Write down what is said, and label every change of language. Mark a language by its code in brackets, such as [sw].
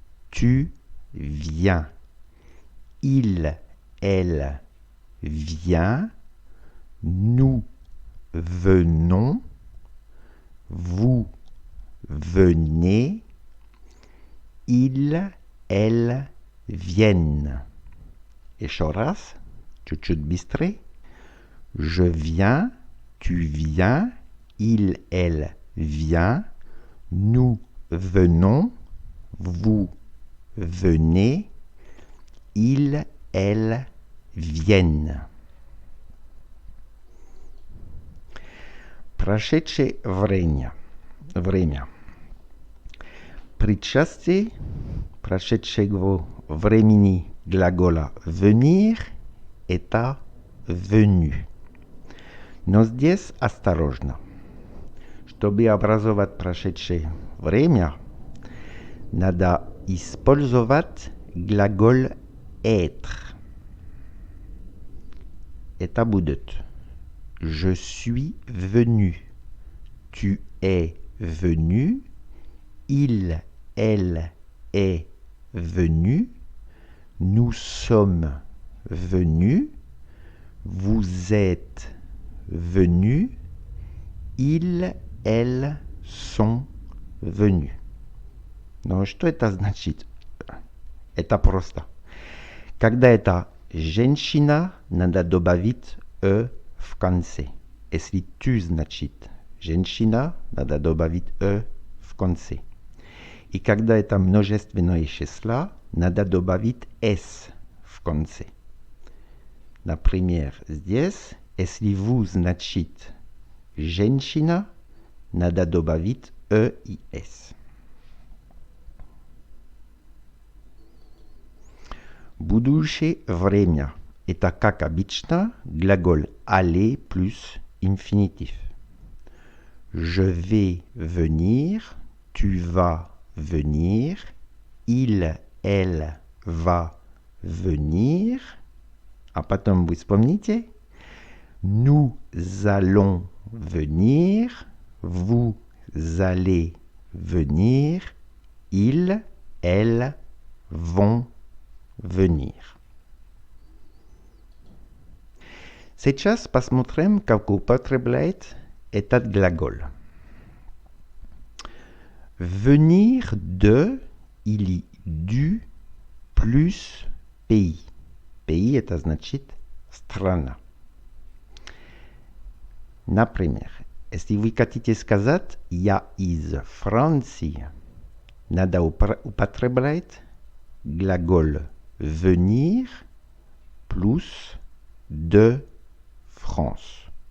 [fr] Tu viens. Il, elle vient. Nous venons. Vous venez. Ils, elles viennent. [ru] Еще раз, чуть-чуть быстрее. [fr] Je viens, tu viens, il, elle vient, nous venons, vous venez, ils, elles viennent. [ru] Прошедшее время. Причастие прошедшего времени глагола venir это venu. Но здесь осторожно. Чтобы образовать прошедшее время, надо использовать глагол être. Это будет [fr] je suis venu, tu es venu, il, elle est venu, nous sommes venus, vous êtes venus, ils, elles sont venus. [ru] Но что это значит? Это просто. Когда это женщина, надо добавить «э» в конце. Если tu значит женщина, надо добавить «э» в конце. И когда это множественное число, надо добавить «с» в конце. Например, здесь, если vous значит женщина, надо добавить «э» и «с». Будущее время. Это, как обычно, глагол aller плюс инфинитив. [fr] Je vais venir, tu vas venir, il, elle va venir. [ru] А потом вы вспомните. [fr] Nous allons venir, vous allez venir, ils, elles vont venir. [ru] Сейчас посмотрим, как употребляет этот глагол. [fr] Venir de или du plus pays. [ru] Pays это значит страна. Например, если вы хотите сказать «я из Франции», надо употреблять глагол [fr] venir plus de France.